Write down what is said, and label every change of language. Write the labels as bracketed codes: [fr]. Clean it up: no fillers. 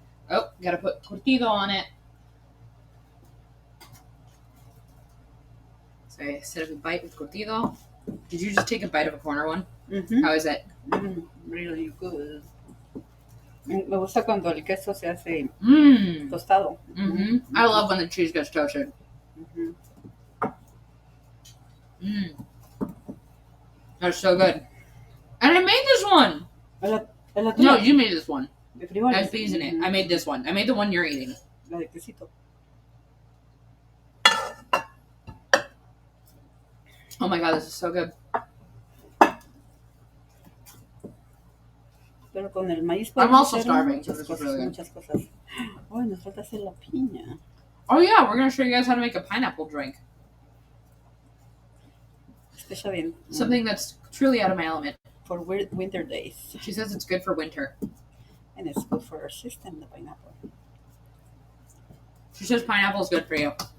[en] Oh, gotta put curtido on it. So I set up a bite with curtido. Did you just take a bite of a corner one? Mm-hmm. How is it? Really good. [es] Me gusta cuando el queso se hace tostado. Mm-hmm. [en] I love when the cheese gets toasted. Mm-hmm. That's so good. And I made this one. No, you made this one. I seasoned it. I made this one. I made the one you're eating. [es] La de quesito. [en] Oh my god, this is so good. [es] Pero con el maíz [en] I'm also starving, so this is really good. [es] Muchas cosas. Oh, nos falta hacer la piña. [en] Oh yeah, we're gonna show you guys how to make a pineapple drink. [es] Está bien. [en] Something that's truly out of my element. For winter days. She says it's good for winter. And it's good for our system, the pineapple. She says pineapple is good for you.